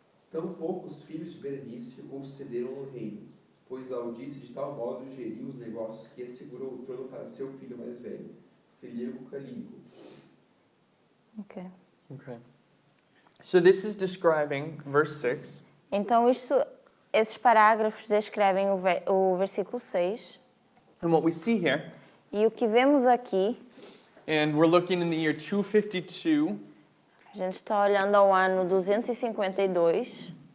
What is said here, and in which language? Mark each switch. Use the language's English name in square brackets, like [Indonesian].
[Portuguese] Tampouco os filhos de Berenice o sucederam no reino, pois Laodice de tal modo geriu os negócios que assegurou o trono para seu filho mais velho, Seleuco Calínico. Ok. Okay. [English] So this is describing verse 6. [Portuguese] Então esses parágrafos descrevem o versículo 6. [English] And what we see here, [Portuguese] E o que vemos aqui, [English] and we're looking in the year 252, [Portuguese] a gente está olhando ao ano 252.